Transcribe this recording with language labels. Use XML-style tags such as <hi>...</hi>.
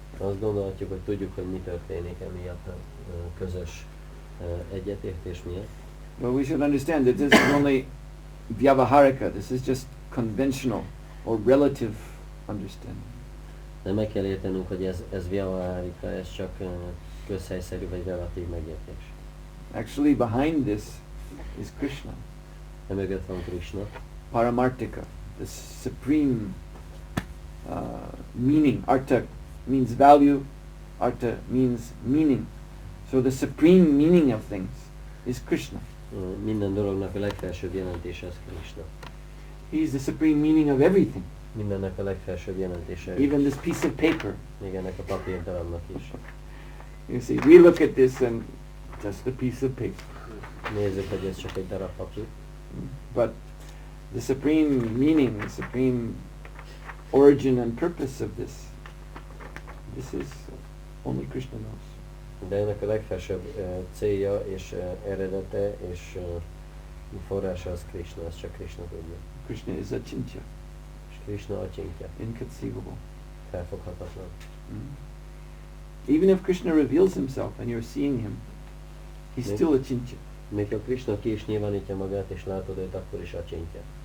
<hu>Azt gondolhatjuk, hogy tudjuk, hogy mi történik emiatt a közös egyetértés miatt.</hu> <en>But we should understand that this is only vyavaharika. This is just conventional or relative understanding.</en> <hu>De meg kell értenünk, hogy ez vyavaharika, ez csak közhelyszerű vagy relatív megértés.</hu> <en>Actually, behind this is Krishna.</en> <hu>Emögött van Krishna.</hu> <en>Paramartika, the supreme meaning. Artha means value, artha means meaning. So the supreme meaning of things is Krishna.</en> <hu>Minden dolognak a legfelsőbb jelentése az Krishna.</hu> <en>He is the supreme meaning of everything.</en> <hu>Mindennek a legfelsőbb jelentése.</hu> <en>Even this piece of paper.</en> <hu>Még ennek a papírdarabnak is.</hu> <en>You see, we look at this and just a piece of paper.</en> <hu>Nézzük, hogy ez csak egy darab papír.</hu> <en>But the supreme meaning, the supreme origin and purpose of this is only Krishna knows.</en> <hu>De ennek a legfelsőbb célja és eredete és forrása az Krishna, az csak Krishna tudja.</hu> <en>Krishna is achintya,</en> <hu>És Krishna acsintja,</hu> <en>inconceivable.</en> <hu>felfoghatatlan.</hu> <en>Even if Krishna reveals himself and you're seeing him, he's still achintya.</en> <hu>Még ha Krishna ki is nyilvánítja magát és látod őt, akkor is acsintja.</hu>